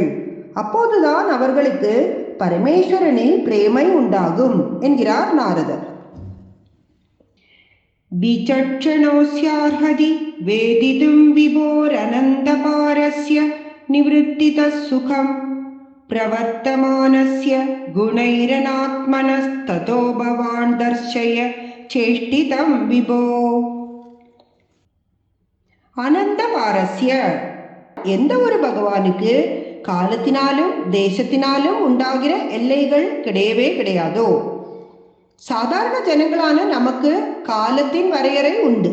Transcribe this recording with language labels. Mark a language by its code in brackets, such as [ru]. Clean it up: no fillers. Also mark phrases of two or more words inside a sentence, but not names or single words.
[ta] அப்போதுதான் அவர்களுக்கு பரமேஸ்வரனில் பிரேமை உண்டாகும் என்கிறார் நாரதர். [sa] विचक्षणोऽस्यार्हति वेदितुं विभोरनन्तपारस्य निवृत्तितः सुखम् प्रवर्तमानस्य गुणैरनात्मनस्ततो भवान् दर्शय चेष्टितं विभो. [ta] அனந்தபாரஸ்ய, எந்த ஒரு பகவானுக்கு காலத்தினாலும் தேசத்தினாலும் உண்டாகிற எல்லைகள் கிடையவே கிடையாதோ. சாதாரண ஜனங்களான நமக்கு காலத்தின் வரையறை உண்டு.